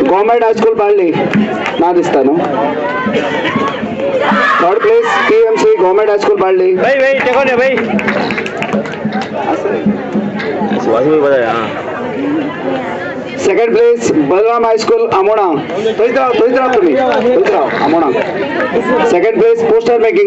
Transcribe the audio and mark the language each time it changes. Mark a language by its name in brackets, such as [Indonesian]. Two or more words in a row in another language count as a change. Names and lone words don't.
[Konkani] गव्हर्मेंट हायस्कूल बाळ्ळी ना दिसता न्हू. [English] third place [Konkani] PMC गव्हर्मेंट हायस्कूल बाळ्ळी. [Hindi] भाई भाई देखो ना भाई सुहास भाई बता हाँ [English] second place Balram High School Amona. [Konkani] थंयच राव तुम्ही थंयच राव आमोणा. [English] second place poster making.